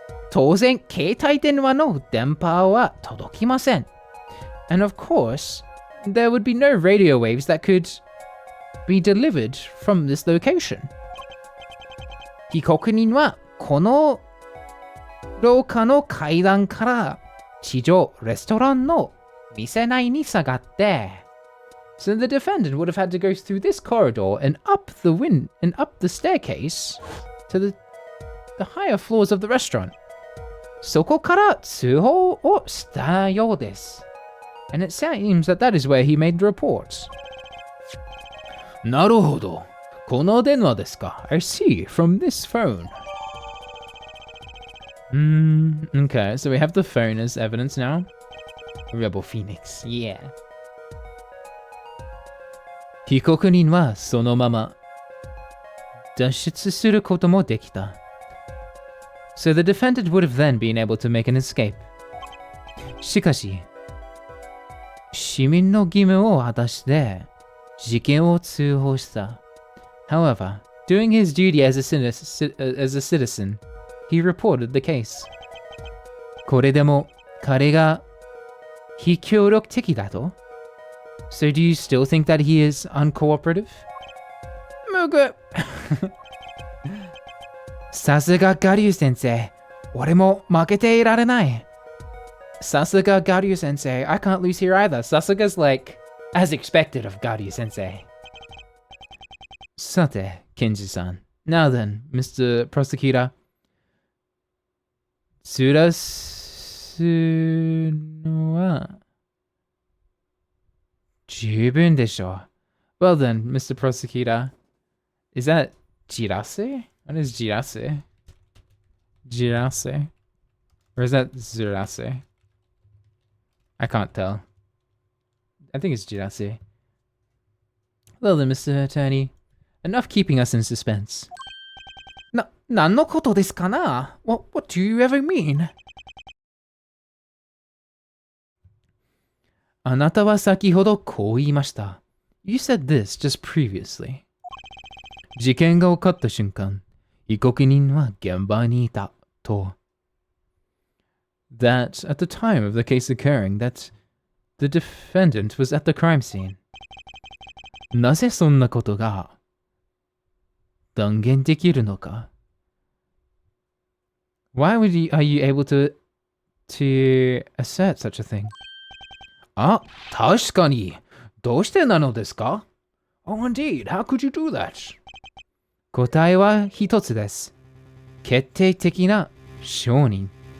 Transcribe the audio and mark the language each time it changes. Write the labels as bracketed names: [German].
[Japanese] 当然、携帯電話の電波は届きません。 [English] And of course, there would be no radio waves that could be delivered from this location. [Japanese] 被告人はこの廊下の階段から地上レストランの店内に下がって、 [English] So the defendant would have had to go through this corridor and up the staircase to the higher floors of the restaurant. [Japanese] そこから通報をしたようです。 [English] And it seems that is where he made the report. [Japanese] なるほど。この電話ですか。 [English] I see from this phone. Okay, so we have the phone as evidence now. Rebel Phoenix, yeah. [Japanese] 被告人はそのまま脱出することもできた。 [English] So the defendant would have then been able to make an escape. [Japanese] しかし、市民の義務を果たして事件を通報した。 [English] However, doing his duty as a citizen, he reported the case. [Japanese] これでも彼が非協力的だと? [English] So do you still think that he is uncooperative? [Japanese] むぐさすがガリュウ先生。俺も負けていられない。さすがガリュウ先生。 [English] I can't lose here either. さすが is like, as expected of ガリュウ先生。 [Japanese] さて、ケンジさん。 [English] Now then, Mr. Prosecutor. [Japanese] ずらすのは十分でしょう。 [English] Well then, Mr. Prosecutor. Is that jirase? What is jirase? Jirase? Or is that zurase? I can't tell. I think it's jirase. Well then, Mr. Attorney, enough keeping us in suspense. [Japanese] 何のことですかな? [English] What do you ever mean? [Japanese] あなたは先ほどこう言いました。 [English] You said this just previously. [Japanese] 事件が起こった瞬間、被告人は現場にいたと。 [English] That at the time of the case occurring, that the defendant was at the crime scene. [Japanese] なぜそんなことが断言できるのか? [English] Why are you able to assert such a thing? [Japanese] あ、確かに。どうしてなのですか? [English] Oh, indeed. How could you do that? [Japanese] 答えは一つです。決定的な証人。